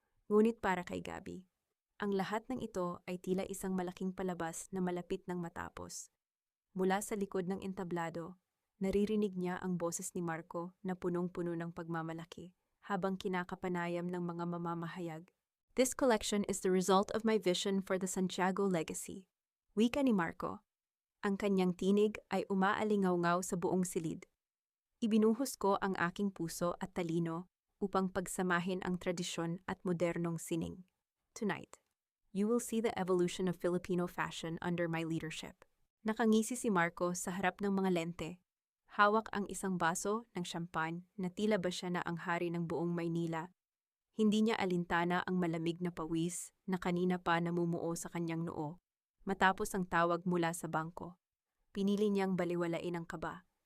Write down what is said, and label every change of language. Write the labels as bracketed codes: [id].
[tl] Ngunit para kay Gabby, ang lahat ng ito ay tila isang malaking palabas na malapit ng matapos. Mula sa likod ng entablado, naririnig niya ang boses ni Marco na punong-puno ng pagmamalaki habang kinakapanayam ng mga mamamahayag. [en] This collection is the result of my vision for the Santiago legacy. [tl] Wika ni Marco. Ang kanyang tinig ay umaalingaw-ngaw sa buong silid. Ibinuhos ko ang aking puso at talino upang pagsamahin ang tradisyon at modernong sining. [en] Tonight, you will see the evolution of Filipino fashion under my leadership. [tl] Nakangisi si Marco sa harap ng mga lente. Hawak ang isang baso ng champagne na tila ba siya na ang hari ng buong Maynila. Hindi niya alintana ang malamig na pawis na kanina pa namumuo sa kanyang noo. Matapos ang tawag mula sa bangko, pinili niyang baliwalain ang kaba.